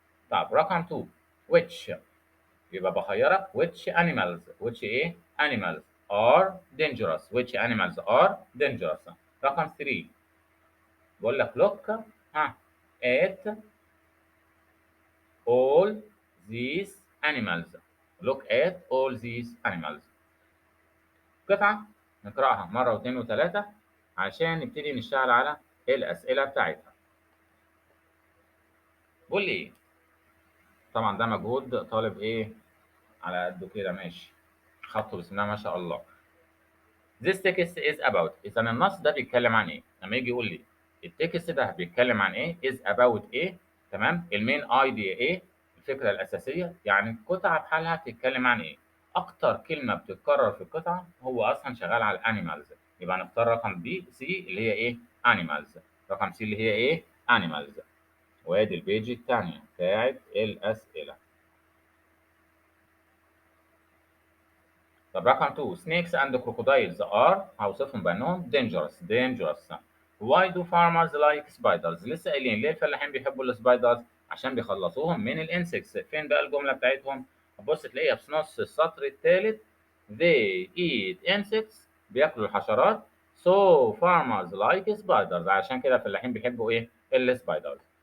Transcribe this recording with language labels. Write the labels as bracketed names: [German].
[Arabic] طب رقم 2 [English] which [Arabic] يبقى بخيرك [English] which animals which ايه animals are dangerous which animals are dangerous. [Arabic] رقم 3 بقول لك [English] look ها at all these animals. look at all these animals. [Arabic] قطعة نقرأها مرة واثنين وثلاثة عشان نبتدي نشتغل على الأسئلة بتاعتها. قول لي إيه؟ طبعا ده مجهود طالب إيه على قده كده ماشي. خطه بسم الله ما شاء الله. [English] This text is about. [Arabic] إذا النص ده بيتكلم عن إيه؟ لما يجي يقول لي التكست ده بيتكلم عن إيه؟ is about إيه؟ تمام؟ المين ايديا إيه؟ الفكرة الأساسية، يعني القطعة بحالها بتتكلم عن إيه؟ أكتر كلمة بتتكرر في القطعة هو أصلا شغال على الأنيمالز، يبقى نختار رقم بي سي اللي هي إيه؟ أنيمالز. رقم سي اللي هي إيه؟ أنيمالز. وادي البيج الثانية بتاعت الأسئلة. طب رقم 2 [English] snakes and crocodiles are [Arabic] هوصفهم بأنهم dangerous. [English] Why do farmers like spiders؟ [Arabic] لسه قايلين ليه الفلاحين بيحبوا السبايدرز؟ عشان بيخلصوهم من الانسكتس. فين بقى الجملة بتاعتهم؟ هتبص تلاقيها في نص السطر الثالث [English] they eat insects [Arabic] بياكلوا الحشرات [English] so farmers like spiders [Arabic] عشان كده الفلاحين بيحبوا ايه؟ السبايدرز.